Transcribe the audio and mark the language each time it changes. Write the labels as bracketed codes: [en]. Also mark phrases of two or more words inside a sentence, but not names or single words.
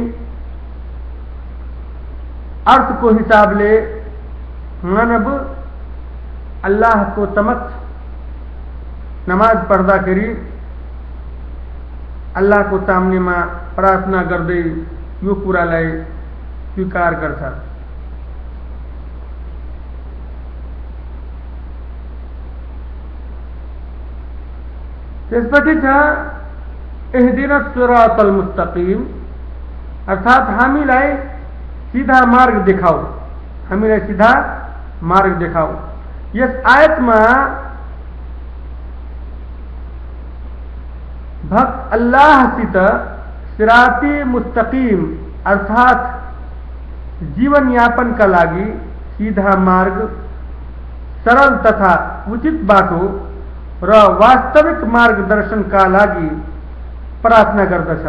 [ne] अर्थको हिसाबले मानव अल्लाहको समक्ष नमाज पढ्दाखेरि अल्लाहको सामनेमा प्रार्थना गर्दै यो कुरालाई स्वीकार गर्छ। त्यसपछि छ [ar] اهدنا الصراط المستقيم, [ne] अर्थात हामीलाई सीधा मार्ग देखाओ, हामीलाई सीधा मार्ग देखाओ। यस आयतमा भक्त अल्लाहसित [ar] صراط مستقيم [ne] अर्थात जीवन यापन का लागि सीधा मार्ग, सरल तथा उचित बाटो र वास्तविक मार्गदर्शन का लागि प्रार्थना गर्दछ।